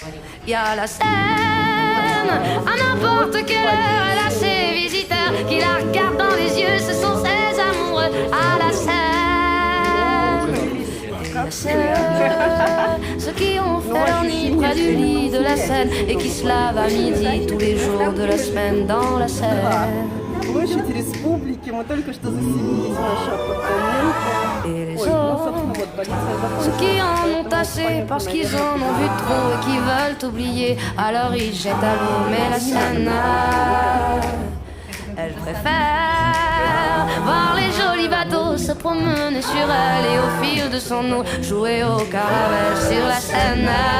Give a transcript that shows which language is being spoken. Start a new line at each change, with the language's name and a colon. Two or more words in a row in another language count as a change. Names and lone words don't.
French: Y a la Seine, à n'importe quelle heure, elle a ses visiteurs qui la regardent dans les yeux, ce sont ses amoureux à la Seine. Et la ceux qui ont fait leur nid près du lit de la Seine et qui se lavent à midi tous les jours de la semaine dans la Seine.
Russian: Площадь Республики, мы только что заселились в наши апартаменты.
French: Et les autres, ceux qui en ont assez parce qu'ils en ont vu trop et qui veulent oublier, alors ils jettent à l'eau, mais la Seine, elle préfère voir les jolis bateaux se promener sur elle et au fil de son eau jouer au caravelle sur la Seine.